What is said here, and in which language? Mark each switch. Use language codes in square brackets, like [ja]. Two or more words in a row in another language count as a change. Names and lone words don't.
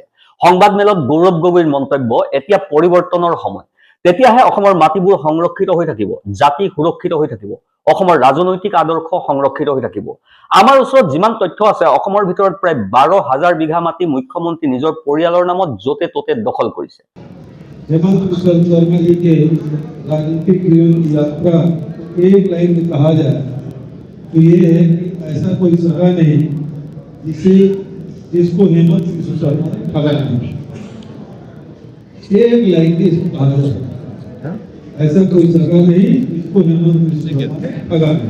[as] সংবাদমেলত গৌৰৱ গগৈৰ মন্তব্য, এতিয়া পৰিৱৰ্তনৰ সময়। তেতিয়াহে অসমৰ মাটিবোৰ সংৰক্ষিত হৈ থাকিব, জাতি সুৰক্ষিত হৈ থাকিব, অসমৰ ৰাজনৈতিক আদৰ্শ সংৰক্ষিত হৈ থাকিব। আমাৰ ওচৰত যিমান তথ্য আছে, অসমৰ ভিতৰত প্ৰায় 12,000 বিঘা মাটি মুখ্যমন্ত্ৰী নিজৰ পৰিয়ালৰ নামত য'তে ত'তে দখল কৰিছে। [hi] हेमंत बिश्व शर्मा जी के राजनीतिक जीवन की यात्रा एक लाइन में कहा जाए तो ये है कि ऐसा कोई सगा नहीं जिसको हेमंत बिश्व शर्मा ने ठगा नहीं। एक लाइन में इसको कहा जा सकता है, ऐसा कोई सगा नहीं जिसको हेमंत बिश्व शर्मा ने ठगा नहीं।